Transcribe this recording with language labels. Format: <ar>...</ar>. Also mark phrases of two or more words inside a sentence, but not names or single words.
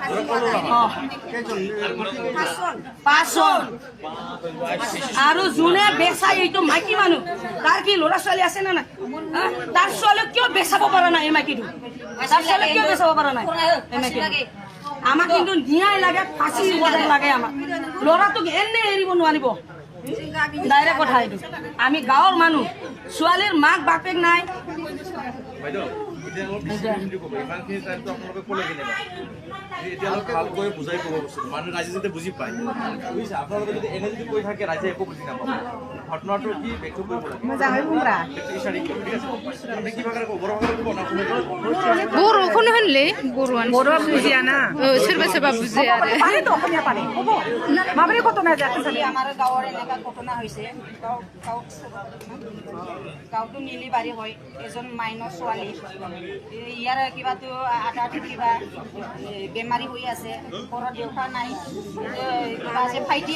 <as>পাঁচজন আৰু যোনে বেচাই এইটো মাইকী মানুহ তাৰ কি ল'ৰা ছোৱালী আছে নে নাই তাৰ ছোৱালীক কিয় বেচাব পৰা নাই এই মাইকীটো তাৰ ছোৱালীক কিয় বেচাব পৰা নাই এই মাইকী আমাক কিন্তু ন্যায় লাগে ফাঁচি অৰ্ডাৰ লাগে আমাক ল'ৰাটোক এনে এৰিব নোৱাৰিব ডাইৰেক্ট কথা এইটো আমি গাঁৱৰ মানুহ ছোৱালীৰ মাক বাপেক নাই ভালকৈ বুজাই ক'ব মানুহ ৰাইজে যাতে বুজি পায় বুজিছে আপোনালোকে যদি এনে যদি কৈ থাকে ৰাইজে একো বুজি নাপাব ঘটনাটো কি ব্যক্ত কৰিব লাগে</as> <brx>मोजाङै बुंब्रा</brx> <as>আপনি কি ভাষাৰে ক'ব বৰ ভাষাৰে ক'ব না</as> <brx>बर'खौनो होनलै बर'आनो बर'आ बुजियाना सोरबा सोरबा बुजिया आरो</brx> <as>পারে তো অসমীয়া পারে হ'ব মাবৰি ঘটনা যাতে আমাৰ গাঁৱৰ এনেকুৱা ঘটনা হৈছে গাঁৱটো নীলিবাৰী হয় এজন মাইনৰ ছোৱালী ইয়াৰ কিবাটো আধা কিবা বেমাৰী হৈ আছে ঘৰত দেউতা নাই কিবা আছে ভাইটি</as>